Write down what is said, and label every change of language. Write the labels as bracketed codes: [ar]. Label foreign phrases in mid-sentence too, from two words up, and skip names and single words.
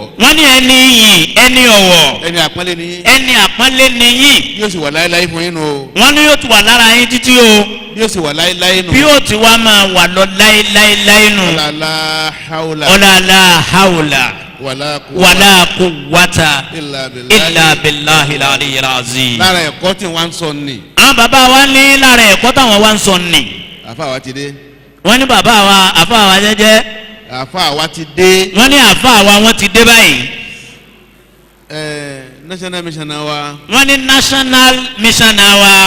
[yo] wọ́n ní ẹni yìí ẹni ọ̀wọ̀. ẹni àpọ́nlé ni yín. ẹni àpọ́nlé ni yín. yóò sì wà láéláé fún yín nù o. wọ́n ní yóò ti wà lára yín títí o. yóò sì wà láéláé nù. bí yóò ti wá máa wà lọ láéláé nù. [ar] لا حول. لا حول. wàlá قوة إلا بالله العلي العظيم. [yo] lára ẹ̀kọ́ tí wọ́n ń sọ ni. àwọn bàbá wa ní lára ẹ̀kọ́ táwọn wá ń sọ ni. àfa wa ti dé. wọ́n ní bàbá wa àfa wa jẹ́jẹ́. àfa wa ti dé. wọ́n ní àfa wa wọ́n ti dé báyìí. [en] national mission wa. [yo] wọ́n ní [en] national mission [yo] wa.